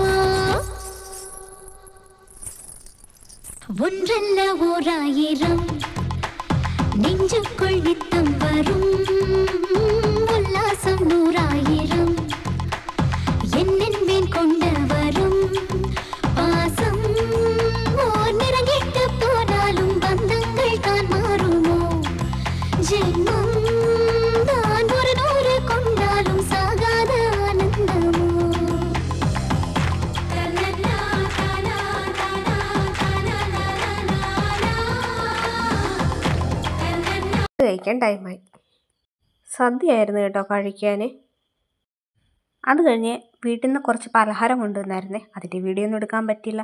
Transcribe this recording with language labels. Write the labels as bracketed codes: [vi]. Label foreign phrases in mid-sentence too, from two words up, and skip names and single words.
[ta] ஒன்றல்ல ஓராயிரம் நெஞ்சுக்குள் நித்தம் வரும் உல்லாசம் நூறாயிரம் என்னென்பேன் கொண்டு வரும் பாசம் ஓர் நிறங்கிட்டு போனாலும் பந்தங்கள் தான் மாறுமோ ஜென்மம் தான் ஒரு நூறு கொண்டாலும் சாகாத ஆனந்தமோ [ml] കഴിക്കാൻ ടൈമായി. സദ്യയായിരുന്നു കേട്ടോ കഴിക്കാൻ. അത് കഴിഞ്ഞ് വീട്ടിൽ നിന്ന് കുറച്ച് പലഹാരം കൊണ്ടുവന്നായിരുന്നേ, അതിൻ്റെ വീഡിയോ ഒന്നും എടുക്കാൻ പറ്റില്ല.